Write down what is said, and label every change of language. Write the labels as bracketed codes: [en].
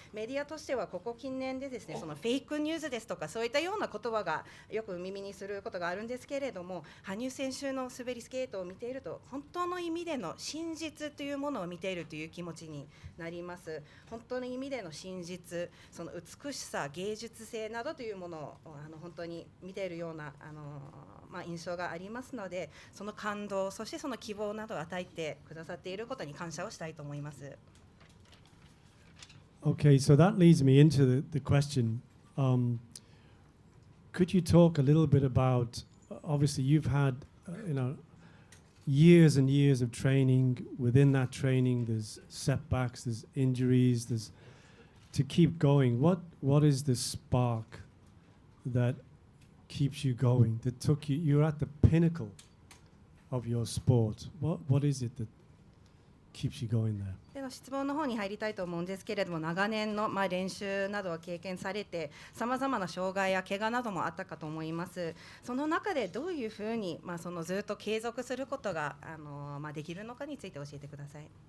[ja] メディアとしてはここ近年でですね、そのフェイクニュースですとかそういったような言葉がよく耳にすることがあるんですけれども、羽生選手の滑りスケートを見ていると、本当の意味での真実というものを見ているという気持ちになります。本当の意味での真実、その美しさ、芸術性などというものを本当に見ているような印象がありますので、その感動、そしてその希望などを与えてくださっていることに感謝をしたいと思います。 [en] Okay, so that leads me into the question. Could you talk a little bit about, obviously you've had, years and years of training. Within that training, there's setbacks, there's injuries, there's to keep going. What is the spark that keeps you going? That took you? You're at the pinnacle of your sport. What is it that keeps you going there? [ja] では質問の方に入りたいと思うんですけれども、長年の練習などを経験されて、さまざまな障害や怪我などもあったかと思います。その中でどういうふうに、そのずっと継続することができるのかについて教えてください。